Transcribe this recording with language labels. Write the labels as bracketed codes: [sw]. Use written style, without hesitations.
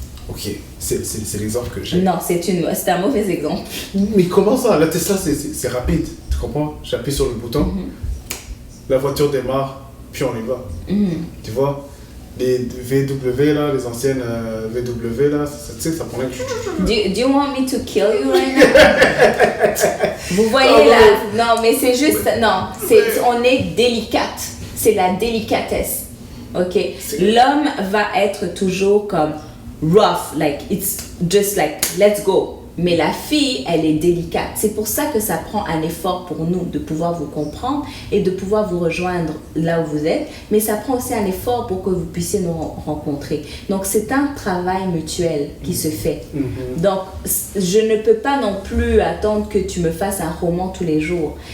[fr] Ok, c'est l'exemple que j'ai. Non, c'est un mauvais exemple. Mais comment ça? La Tesla, c'est rapide, tu comprends? J'appuie sur le bouton, la voiture démarre, puis on y va. Tu vois? Les VW, là, les anciennes VW, là, tu sais, ça prenait... [en] Do you want me to kill you right now? [fr] Vous voyez là? Non, mais c'est juste... Non, on est délicate. C'est la délicatesse. Ok? L'homme va être toujours comme... [en] rough, like it's just like let's go. [fr] Mais la fille, elle est délicate. C'est pour ça que ça prend un effort pour nous de pouvoir vous comprendre et de pouvoir vous rejoindre là où vous êtes. Mais ça prend aussi un effort pour que vous puissiez nous rencontrer. Donc, c'est un travail mutuel qui se fait. Donc, je ne peux pas non plus attendre que tu me fasses un roman tous les jours.